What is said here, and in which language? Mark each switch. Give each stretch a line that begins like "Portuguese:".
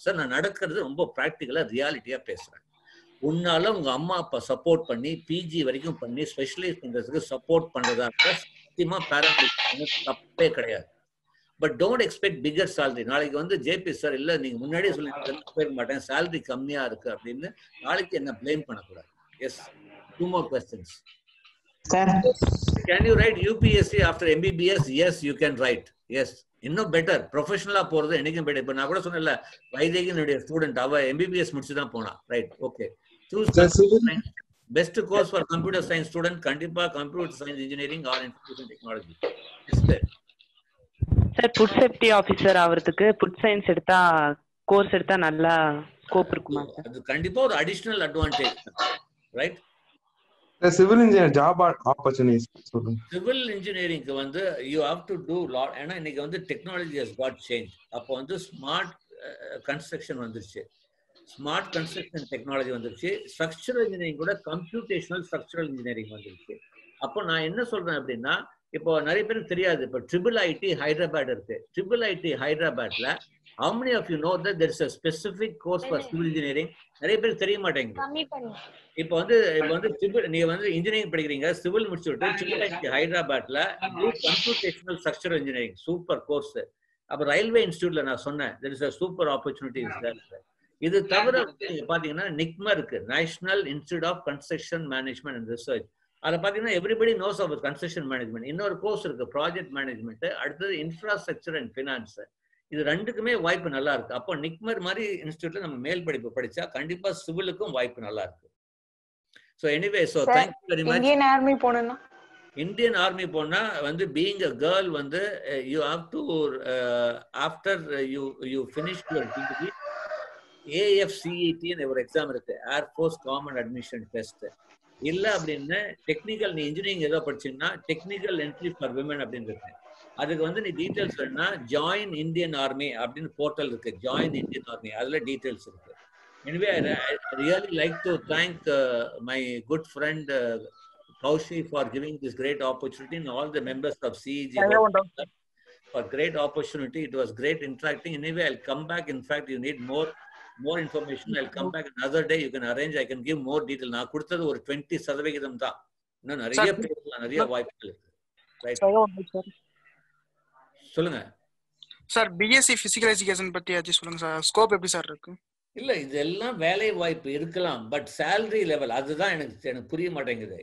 Tamil: Sir, நான் நடக்கிறது ரொம்ப பிராக்டிக்கலா ரியாலிட்டியா பேசுறேன். உன்னால உங்க அம்மா அப்பா சப்போர்ட் பண்ணி பிஜி வரைக்கும் பண்ணி ஸ்பெஷலைஸ் பண்றதுக்கு சப்போர்ட் பண்றதா சத்தியமா பேரண்ட்ஸ் தப்பே கிடையாது.
English: But don't expect bigger salary.
Tamil: நாளைக்கு வந்து ஜேபி சார் இல்ல நீங்க முன்னாடியே சொல்லி போயிருக்க மாட்டேன், சேலரி கம்மியா இருக்கு அப்படின்னு நாளைக்கு என்ன பிளேம் பண்ணக்கூடாது.
English: Yes, 2 more questions. Sir. Can you write UPSC after MBBS? Yes, you can write. Yes.
Tamil: இன்னும் பெட்டர், ப்ரொஃபஷனலா போறது என்னைக்கும் பெட்டர். இப்ப நான் கூட சொன்னேன்ல, வைதேகினுடைய ஸ்டூடெண்ட், அவ MBBS முடிச்சு தான் போனா. Right, okay.
English: Best course for computer science student கண்டிப்பா computer science engineering or information technology.
Tamil: Sir, food safety officer ஆவறதுக்கு food science எடுத்தா கோர்ஸ் எடுத்தா நல்லா ஸ்கோப் இருக்குமா சார்? அது கண்டிப்பா ஒரு additional advantage. Right. Civil engineer job opportunities சொல்லுங்க. சிவில் இன்ஜினியரிங்க்கு வந்து
English: You have to do lot.
Tamil: ஏன்னா இன்னைக்கு வந்து
English: Technology has got change.
Tamil: அப்போ வந்து ஸ்மார்ட் கன்ஸ்ட்ரக்ஷன் வந்துருச்சு, ஸ்மார்ட் கன்ஸ்ட்ரக்ஷன் டெக்னாலஜி வந்துருச்சு. ஸ்ட்ரக்சரல் இன்ஜினியரிங் கூட கம்ப்யூட்டேஷனல் ஸ்ட்ரக்சரல் இன்ஜினியரிங் வந்துருச்சு. அப்போ நான் என்ன சொல்றேன் அப்படின்னா, இப்போ நிறைய பேருக்கு தெரியாது, இப்போ ட்ரிபிள் ஐடி ஹைதராபாத் இருக்கு. ட்ரிபிள் ஐடி ஹைதராபாத்ல
English: how many of you know that there is a specific course for civil engineering?
Tamil: நிறைய பேருக்கு தெரிய மாட்டேங்குது. இப்போ வந்து நீங்க வந்து இன்ஜினியரிங் படிக்கிறீங்க, சிவில் முடிச்சுட்டு ட்ரிபிள் ஐடி ஹைதராபாத்ல computational structural engineering super course. அப்போ ரயில்வே இன்ஸ்டியூட்ல நான் சொன்னேன்
English: there is a super opportunity.
Tamil: இது தவிர நீங்க பாத்தீங்கன்னா நிக்மா இருக்கு, national institute of construction management and research. அதை பார்த்தீங்கன்னா
English: Everybody knows of construction management.
Tamil: இன்னொரு கோர்ஸ் இருக்கு ப்ராஜெக்ட் மேனேஜ்மெண்ட், அடுத்தது இன்ஃப்ராஸ்ட்ரக்சர் அண்ட் ஃபினான்ஸ். இது ரெண்டுக்குமே வாய்ப்பு நல்லா இருக்கு. அப்போ நிக்மர் மாதிரி இன்ஸ்டியூட்ல நம்ம மேல் படிப்பு படிச்சா கண்டிப்பா சிவிலுக்கும் வாய்ப்பு நல்லா இருக்கு.
English: So anyway, so thank you very much.
Tamil: Indian army போனா
English: Indian army போனா வந்து being a girl வந்து you have to after you finish your degree AFCET
Tamil: ஒரு எக்ஸாம் இருக்கு,
English: Air force common admission test.
Tamil: இல்ல அப்படின்னு டெக்னிக்கல், நீ இன்ஜினியரிங் ஏதோ படிச்சீங்கன்னா டெக்னிக்கல் என்ட்ரி ஃபார் விமன் அப்படின்னு இருக்கு. அதுக்கு வந்து நீ டீடைல்ஸ் வேணும்னா ஜாயின் இந்தியன் ஆர்மி அப்படின்னு போர்ட்டல் இருக்கு, ஜாயின் இந்தியன் ஆர்மி, அதுல டீடைல்ஸ் இருக்கு.
English: Anyway, I really like to thank my good friend Kaushi for giving this great opportunity and all the members of CEG for great opportunity. It was great interacting. Anyway, I'll come back. In fact, you need more information. I'll come back another day. You can arrange. I can give more detail.
Tamil: நான் கொடுத்தது ஒரு 20% தான். இன்னும் நிறைய பேசலாம், நிறைய வாய்ப்புகள் இருக்கு. ரைட், சொல்லுங்க சார். பிஎஸ்சி பிசிக்கல் எஜுகேஷன் பத்தி ஆச்சு சொல்லுங்க சார். ஸ்கோப் எப்படி சார் இருக்கு? இல்ல, இதெல்லாம் வேலை வாய்ப்பு இருக்கலாம், பட் சேலரி லெவல் அதுதான் எனக்கு புரிய மாட்டேங்குது.